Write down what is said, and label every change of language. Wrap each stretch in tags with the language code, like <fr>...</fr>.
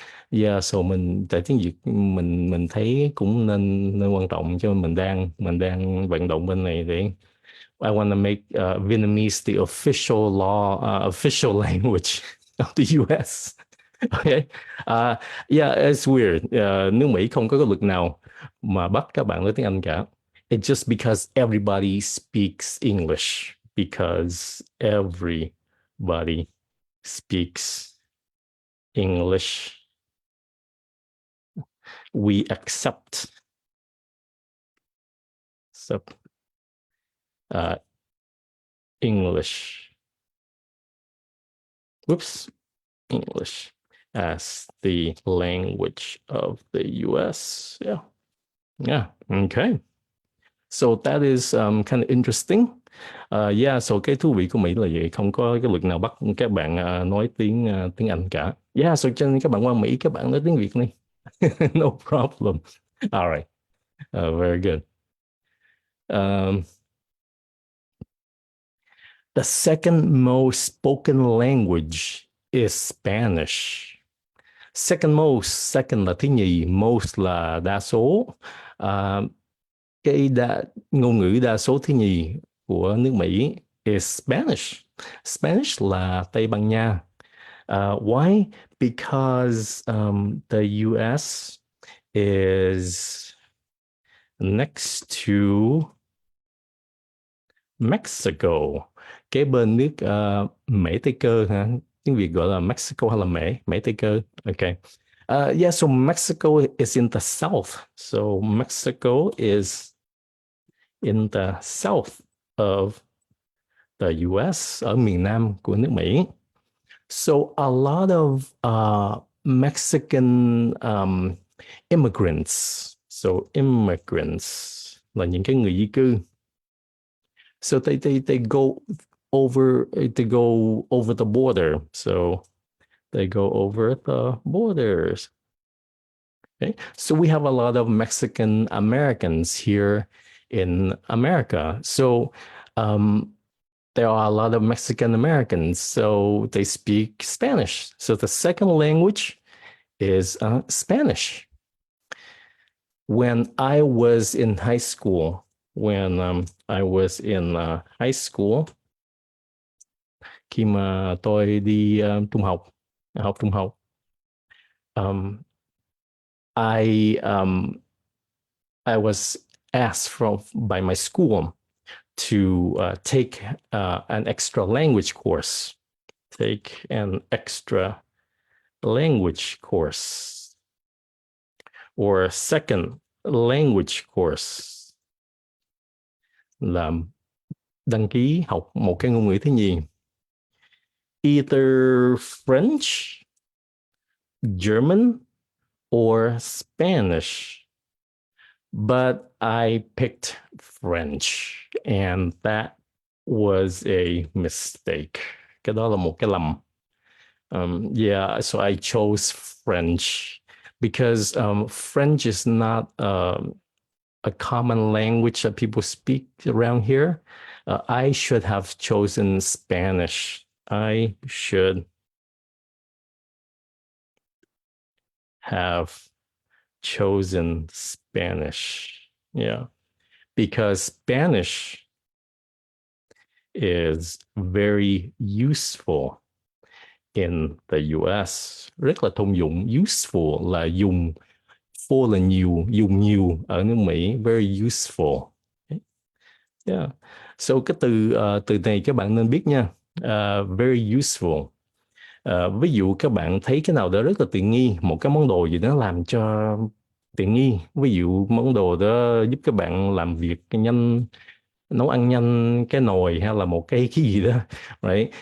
<vi>Yeah, so mình tại tiếng Việt mình thấy cũng nên quan trọng, cho nên mình đang vận động bên này để</vi> <en>I want to make Vietnamese the official language of the US. Okay. Yeah, it's weird.</en> <vi>Nước Mỹ không có cái luật nào mà bắt các bạn nói tiếng Anh cả.</vi> <en>It's just because everybody speaks English. Because everybody speaks English. We accept uh, English. Whoops. English as the language of the US. Yeah. Yeah. Okay. So that is kind of interesting.</en> <vi>Yeah, so cái thú vị của Mỹ là vậy, không có cái luật nào bắt các bạn nói tiếng Anh cả. Yeah, so cho nên các bạn qua Mỹ các bạn nói tiếng Việt đi.</vi> <en>No problem. All right. Very good. Um, the second most spoken language is Spanish.</en> <vi>Second most, second là thứ nhì, most là đa số. Uh, ngôn ngữ đa số thứ nhì của nước Mỹ</vi> <en>is Spanish.</en> <vi>Spanish là Tây Ban Nha.</vi> <en>Why? Because the US is next to Mexico,</en> <vi>kế bên nước Mễ Tây Cơ hả? Tiếng Việt gọi là Mexico hay là Mễ? Mễ Tây Cơ. Okay.</vi> <en>Yeah, so Mexico is in the south. So Mexico is in the south of the US,</en> <vi>ở miền Nam của nước Mỹ.</vi> <en>So a lot of Mexican immigrants.</en> <vi>So immigrants là những cái người di cư.</vi> <en>So they go over the border. So they go over the borders. Okay. So we have a lot of Mexican Americans here in America. So there are a lot of Mexican Americans. So they speak Spanish. So the second language is Spanish. When I was in high school, when I was in high school,</en> <vi>khi mà tôi đi trung học,</vi> <en>học trung học, um, I I was asked by my school to take an extra language course. Take an extra language course</en> <vi>or second language course là đăng ký học một cái ngôn ngữ thứ nhì.</vi> <en>Either French, German, or Spanish. But I picked French, and that was a mistake.</en> <vi>Cái đó là một cái lầm.</vi> <en>Yeah, so I chose French because French is not a common language that people speak around here. I should have chosen Spanish. I should have chosen Spanish. Yeah, because Spanish is very useful in the US.</en> <vi>Rất là thông dụng. Useful là dùng, for là nhiều, dùng nhiều ở nước Mỹ.</vi> <en>Very useful.</en> <vi>Yeah. So cái từ này các bạn nên biết nha.</vi> <en>Very useful.</en> <vi>Ví dụ các bạn thấy cái nào đó rất là tiện nghi, một cái món đồ gì đó làm cho tiện nghi, ví dụ món đồ đó giúp các bạn làm việc nhanh, nấu ăn nhanh, cái nồi hay là một cái gì đó, right?</vi>